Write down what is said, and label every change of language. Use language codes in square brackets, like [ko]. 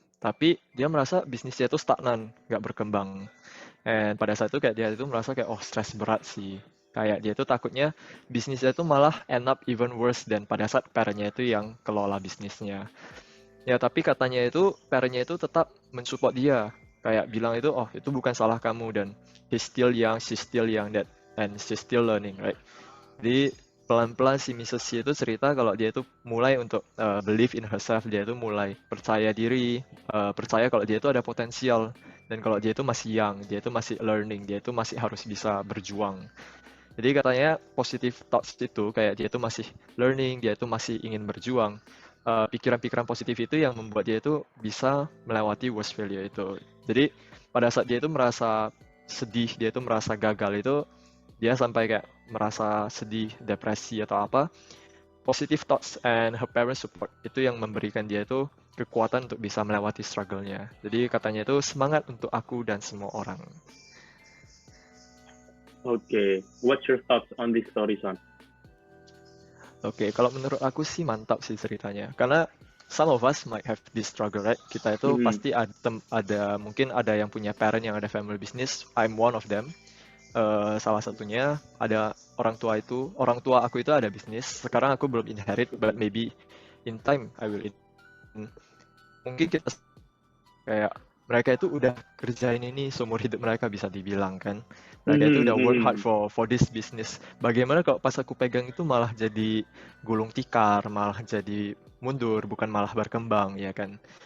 [id] Tapi dia merasa bisnisnya itu stagnan, gak berkembang. Dan pada saat itu kayak dia itu merasa kayak, stres berat sih. Kayak dia tuh takutnya bisnisnya itu malah [en] end up even worse [id] dan pada saat parentnya itu yang kelola bisnisnya. Ya tapi katanya itu parentnya itu tetap mensupport dia. Kayak bilang itu itu bukan salah kamu dan [en] he's still young, she's still young and she's still learning, right? [id] Jadi pelan-pelan si Mrs. C itu cerita kalau dia itu mulai untuk [en] believe in herself, [id] dia itu mulai percaya diri, percaya kalau dia itu ada potensial dan kalau dia itu masih young, dia itu masih learning, dia itu masih harus bisa berjuang. Jadi katanya [en] positive thoughts [id] itu kayak dia itu masih learning, dia itu masih ingin berjuang. Pikiran-pikiran positif itu yang membuat dia itu bisa melewati [en] worst failure [id] itu. Jadi pada saat dia itu merasa sedih, dia itu merasa gagal itu, dia sampai kayak merasa sedih, depresi atau apa, [en] positive thoughts and her parents support [id] itu yang memberikan dia itu kekuatan untuk bisa melewati struggle-nya. Jadi katanya itu semangat untuk aku dan semua orang. [en] Okay, what's your thoughts on this story, Son? [id] Oke, kalau menurut aku sih mantap sih ceritanya. Karena [en] some of us might have this struggle, right? [id] Kita itu Mhm. pasti ada mungkin ada yang punya parent yang ada [en] family business. I'm one of them. [id] Salah satunya ada orang tua aku itu ada bisnis. Sekarang aku belum [en] inherit, but maybe in time I will. [id] Mungkin kita kayak mereka itu udah kerjain ini seumur hidup mereka bisa dibilang kan. Mereka itu udah [en] work hard Mhm, for this business. [id] Bagaimana kalau pas aku pegang itu malah jadi gulung tikar, malah jadi mundur, bukan malah berkembang ya kan.